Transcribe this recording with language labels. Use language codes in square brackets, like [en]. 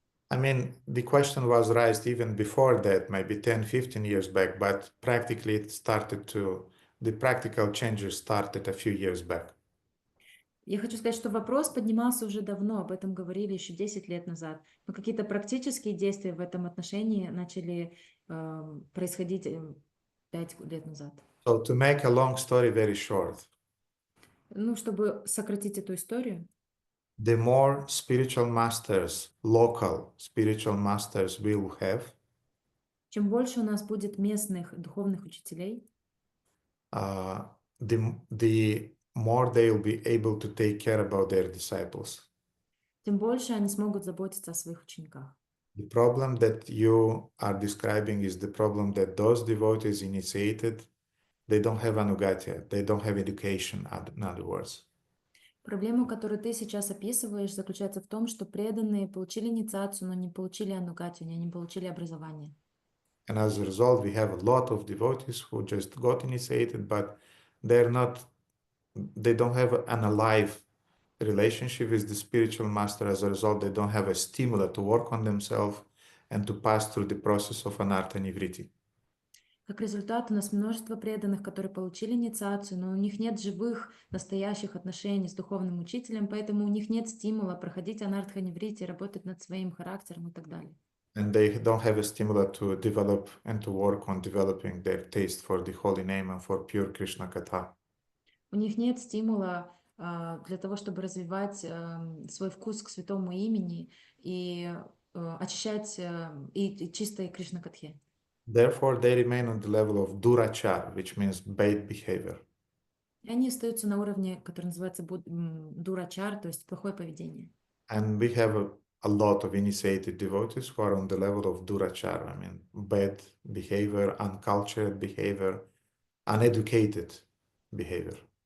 [en] I mean, the question was raised even before that, maybe 10-15 years back, but practically the practical changes started a few years back. [ru] Я хочу сказать, что вопрос поднимался уже давно, об этом говорили еще 10 лет назад, но какие-то практические действия в этом отношении начали происходить 5 лет назад. [en] So to make a long story very short, [ru] Ну, чтобы сократить эту историю, [en] the more spiritual masters, local spiritual masters we will have, [ru] чем больше у нас будет местных духовных учителей, [en] the more they will be able to take care about their disciples. [ru] тем больше они смогут заботиться о своих учениках. [en] The problem that you are describing is the problem that those devotees initiated, they don't have ānugatya, they don't have education, in other words. [ru] Проблема, которую ты сейчас описываешь, заключается в том, что преданные получили инициацию, но не получили ānugatya, они не получили образование. [en] And as a result, we have a lot of devotees who just got initiated, but they don't have an alive relationship with the spiritual master. As a result, they don't have a stimulus to work on themselves and to pass through the process of anartha nivritti. [ru] Как результат, у нас множество преданных, которые получили инициацию, но у них нет живых, настоящих отношений с духовным учителем, поэтому у них нет стимула проходить анартха ниврити, работать над своим характером и так далее. [en] And they don't have a stimulus to develop and to work on developing their taste for the holy name and for pure Krishna Katha. [ru] У них нет стимула для того, чтобы развивать свой вкус к святому имени и очищать и чистой Кришна-катхе. [en] Therefore, they remain on the level of durachar, which means bad behavior. [ru] И они остаются на уровне, который называется дурачар, то есть плохое поведение. [en] And we have a lot of initiated devotees who are on the level of durachar. I mean, bad behavior, uncultured behavior, uneducated behavior.